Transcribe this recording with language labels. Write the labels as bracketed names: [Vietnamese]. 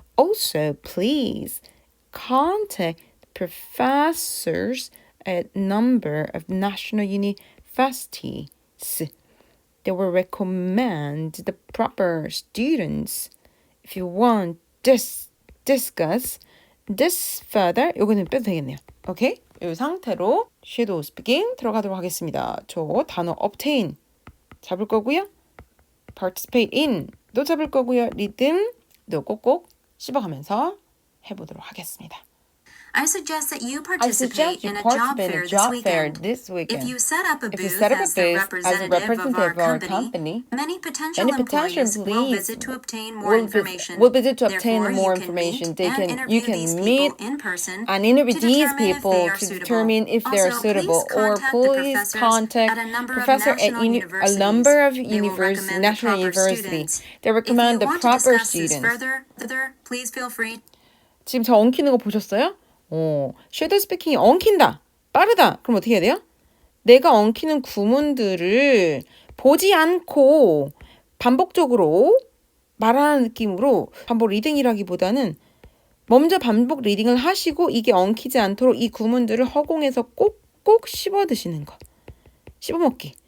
[English] Also, please contact professors at number of national universities. They will recommend the proper students. If you want discuss this further, [Korean] 요거는 빼도 되겠네요. 오케이? 이 상태로 [English] shadow speaking [Korean] 들어가도록 하겠습니다. 저 단어 obtain 잡을 거고요. participate in도 잡을 거고요. 리듬도 꼭꼭 씹어가면서 해보도록 하겠습니다. [English] I suggest that you participate in a job fair this weekend. If you set up a booth as the representative of our company, many potential employees will visit to obtain more information. Therefore, you can meet in person and interview these people to determine if they are suitable. Or please contact professor at a number of national universities. They recommend the proper students. Please feel free. [Korean] 지금 저 엉키는 거 보셨어요? 섀도우 스피킹이 엉킨다. 빠르다. 그럼 어떻게 해야 돼요? 내가 엉키는 구문들을 보지 않고 반복적으로 말하는 느낌으로 반복 리딩이라기보다는 먼저 반복 리딩을 하시고 이게 엉키지 않도록 이 구문들을 허공에서 꼭꼭 씹어 드시는 거. 씹어먹기.